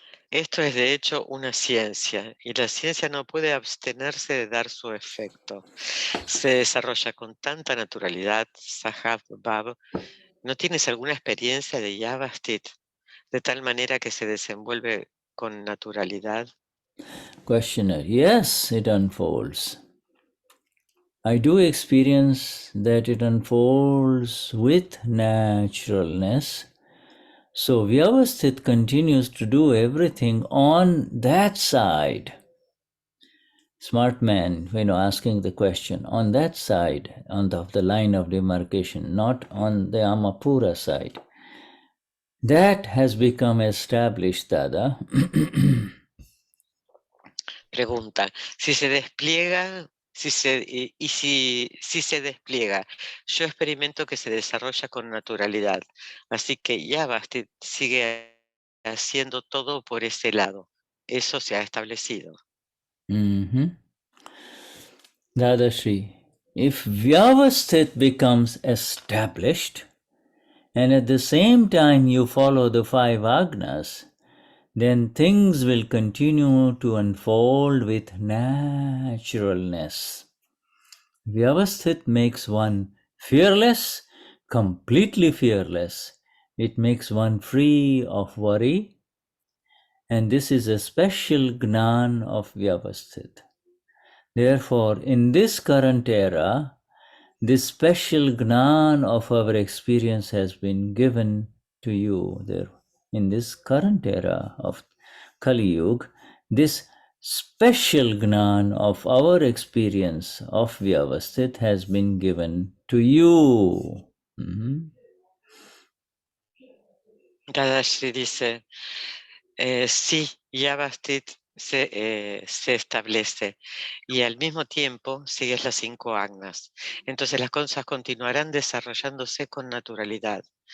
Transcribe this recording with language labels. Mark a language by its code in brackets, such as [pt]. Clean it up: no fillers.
[es] Esto es de hecho una ciencia y la ciencia no puede abstenerse de dar su efecto. Se desarrolla con tanta naturalidad, Sahav Bhav. ¿No tienes alguna experiencia de Vyavasthit de tal manera que se desenvuelve con naturalidad? [en] Questioner, yes, it unfolds. I do experience that it unfolds with naturalness. So Vyavasthit continues to do everything on that side. Smart man, asking the question, on that side, of the line of demarcation, not on the Amapura side. That has become established, Dada. [es] Pregunta, si se despliega, si se despliega, yo experimento que se desarrolla con naturalidad, así que Vyavasthit sigue haciendo todo por ese lado. Eso se ha establecido. [en] Dadashri, if Vyavasthit becomes established, and at the same time you follow the 5 Agnas, then things will continue to unfold with naturalness. Vyavasthit makes one fearless, completely fearless. It makes one free of worry, and this is a special Gnan of Vyavasthit. Therefore, in this current era, this special Gnan of our experience has been given to you. There, in this current era of Kali Yuga, this special Gnan of our experience of Vyavasthit has been given to you. [es] Dadashri dice, sí, Vyavasthit se establece y al mismo tiempo sigues las 5 Agnas. Entonces las cosas continuarán desarrollándose con naturalidad.